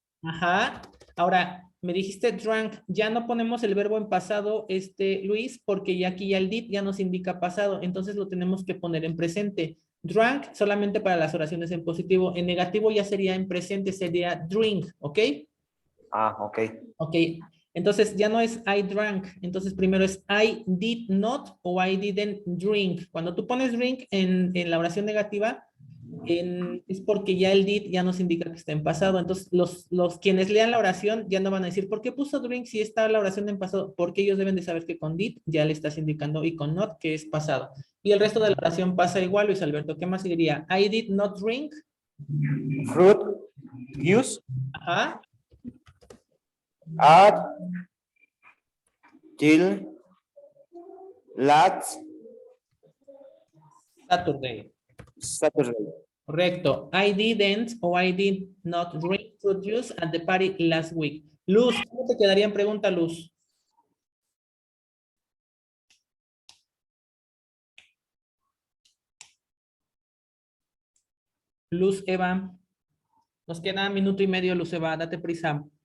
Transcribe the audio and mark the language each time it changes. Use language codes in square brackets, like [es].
[es] Ajá. Ahora, me dijiste drank. Ya no ponemos el verbo en pasado, Luis, porque ya aquí ya el did ya nos indica pasado. Entonces lo tenemos que poner en presente. Drank solamente para las oraciones en positivo. En negativo ya sería en presente, sería drink, ¿ok? ok. Ok. Entonces ya no es [en] I drank. [es] Entonces primero es [en] I did not o I didn't drink. [es] Cuando tú pones drink en la oración negativa, es porque ya el did ya nos indica que está en pasado. Entonces los quienes lean la oración ya no van a decir, ¿por qué puso drink si está la oración en pasado? Porque ellos deben de saber que con did ya le estás indicando y con not que es pasado. Y el resto de la oración pasa igual, Luis Alberto. ¿Qué más seguiría? [en] I did not drink. Fruit juice Ajá. at till last Saturday. Saturday. [es] Correcto. [en] I didn't o I did not drink fruit juice at the party last week. [es] Luz, ¿cómo te quedaría en pregunta, Luz? Luz Eva. Nos queda 1.5 minutos, Luz Eva. Date prisa.